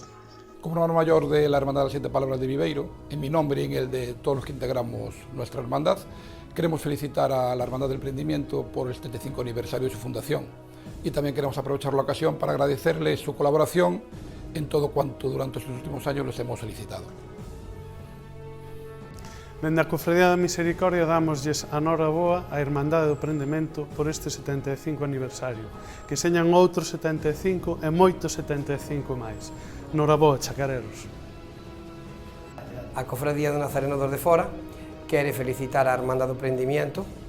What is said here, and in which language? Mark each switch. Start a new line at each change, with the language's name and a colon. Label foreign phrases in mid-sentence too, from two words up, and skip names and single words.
Spanish: Como hermano mayor de la Hermandad de las Siete Palabras de Viveiro, en mi nombre y en el de todos los que integramos nuestra hermandad, queremos felicitar a la Hermandad del Prendimiento por el 75 aniversario de su fundación, y también queremos aprovechar la ocasión para agradecerle su colaboración en todo cuanto durante estos últimos años les hemos felicitado.
Galician: Dende a Cofradía da Misericordia dámoslles a noraboa á Irmandade do Prendimento por este 75 aniversario, que señan outros 75 e moitos 75 máis. Noraboa, chacareros. A Cofradía do Nazareno dos de Fora quere felicitar a Irmandade do Prendimiento.